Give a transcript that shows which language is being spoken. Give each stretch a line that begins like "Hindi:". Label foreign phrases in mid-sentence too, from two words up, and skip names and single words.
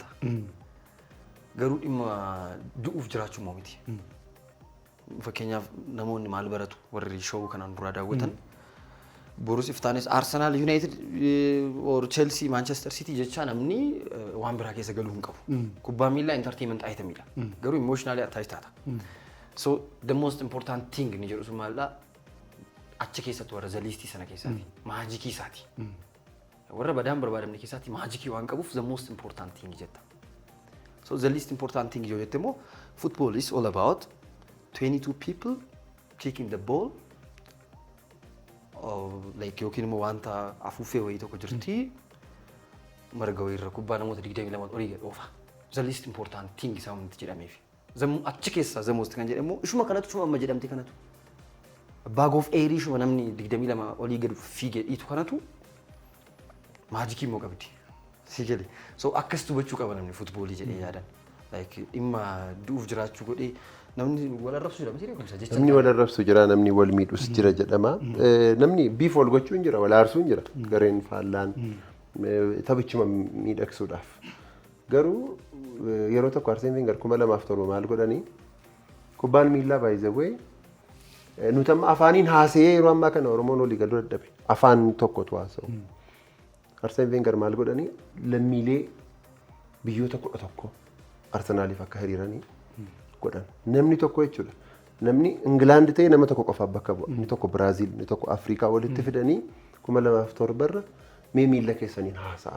Oromo: Garuu dhimma du'uuf jiraachuu moo miti. Fakkeenyaaf namoonni maal baratu warri show kanaan dura daawwatan Borus Iftanis Arsenal United or Chelsea Manchester City jecha namni waan biraa keessa galuu hin qabu. Kubbaa miilaa
English: entertainment item
Oromo: ila. Garuu
English: emotionally attached
Oromo: taata.
English: So the most important thing
Oromo: ni jedhu maalla achi keessatti warra zaliistii sana keessatti maajikii isaati. Warra badaan barbaadamne keessatti maajikii waan qabuuf
English: the most important thing
Oromo: jetta.
English: So the least important thing
Oromo: yoo jette moo
English: football is all about 22 people kicking the ball like
Oromo: yookiin immoo wanta afuufee wayii tokko jirti marga wayirra kubbaa namoota 22 olii dhoofa.
English: The least important thing
Oromo: isaa wanti jedhameef. Achi keessa
English: the most
Oromo: kan jedhamu ishuma kanatu ishuma amma jedhamte kanatu.
English: Bag of air
Oromo: ishuma namni 22 olii gad fiigee dhiitu kanatu maajikii moo qabdi. Sigeli. So akkas tubachuu qaba namni football jedhee yaadan. Like dhimma du'uuf jiraachuu godhee namni wal arrabsu jira miti reekumsa jecha. Namni wal arrabsu jira namni wal miidhus jira jedhama. Namni biif wal gochuun jira wal aarsuun jira. Gareen faallaan taphichuma miidhagsuudhaaf. Garuu yeroo tokko Arsene Wenger 2007 maal godhanii kubbaan miilaa
English: by the way
Oromo: nuti amma afaaniin haasee yeroo ammaa kana Oromoon olii galuu dadhabe. Afaan tokkotu haasa'u. Arsene Wenger maal godhanii lammiilee biyyoota 11 Arsenaaliif akka hiriiranii godhan. Namni tokko jechuudha. Namni Ingilaand ta'e nama tokko qofaaf bakka bu'a. Inni tokko Biraazil, inni tokko Afrikaa walitti fidanii 2007 irra mee miila keessaniin haasa'a.